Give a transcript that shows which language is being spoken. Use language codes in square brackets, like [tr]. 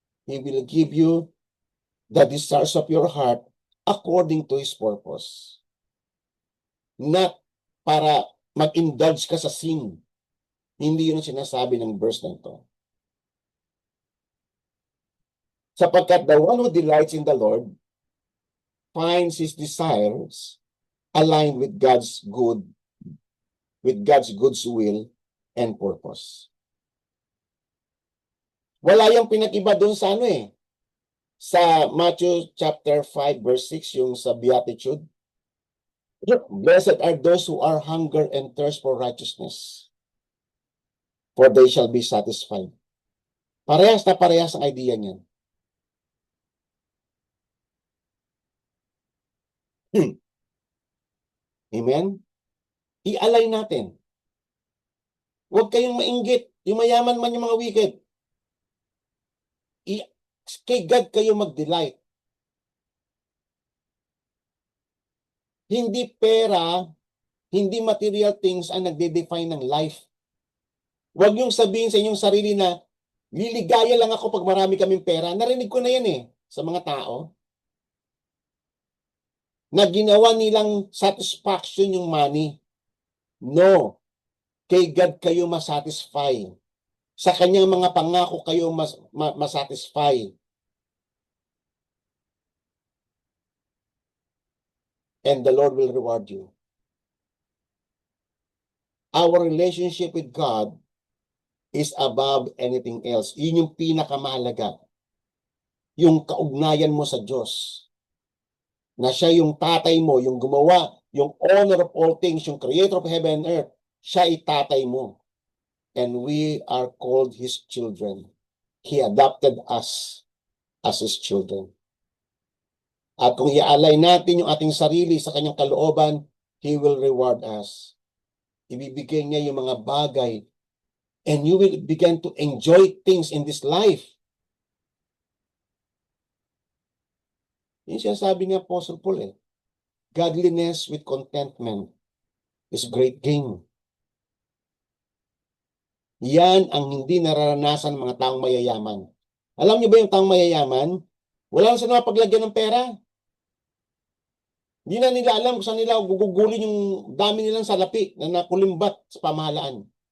[en] He will give you the desires of your heart according to His purpose. [tl] Not para mag-indulge ka sa sin. Hindi yun ang sinasabi ng verse na ito. Sapagkat [en] the one who delights in the Lord finds his desires aligned with God's good will and purpose. [tl] Wala yung pinag-iba doon sa sa Matthew chapter 5 verse 6, yung sa Beatitude. [en] Blessed are those who are hunger and thirst for righteousness, for they shall be satisfied. [tl] Parehas na parehas ang idea niyan. Amen? I-align natin. Huwag kayong mainggit. Yung mayaman man yung mga wicked. Kay God kayo mag-delight. Hindi pera, hindi material things ang nagde-define ng life. Huwag yung sabihin sa inyong sarili na liligaya lang ako pag marami kaming pera. Narinig ko na yan sa mga tao. Na ginawa nilang satisfaction yung money. No. Kay God kayo masatisfy. Sa kanyang mga pangako kayo masatisfy. [en] And the Lord will reward you. Our relationship with God is above anything else. [tl] Yun yung pinakamahalaga. Yung kaugnayan mo sa Diyos. Na siya yung tatay mo, yung gumawa, yung [en] owner of all things, [tl] yung [en] creator of heaven and earth, [tl] siya ay tatay mo. [en] And we are called His children. He adopted us as His children. [tl] At kung i-align natin yung ating sarili sa kanyang kalooban, [en] He will reward us. [tl] Ibibigay niya yung mga bagay [en] and you will begin to enjoy things in this life. [tl] Yung sinasabi ni [en] Apostle Paul godliness with contentment is great gain. [tl] Yan ang hindi nararanasan ng mga taong mayayaman. Alam niyo ba yung taong mayayaman? Wala na sila mapaglagyan ng pera. Hindi na nila alam kung saan nila gugugulin yung dami nilang salapi na nakulimbat sa pamahalaan.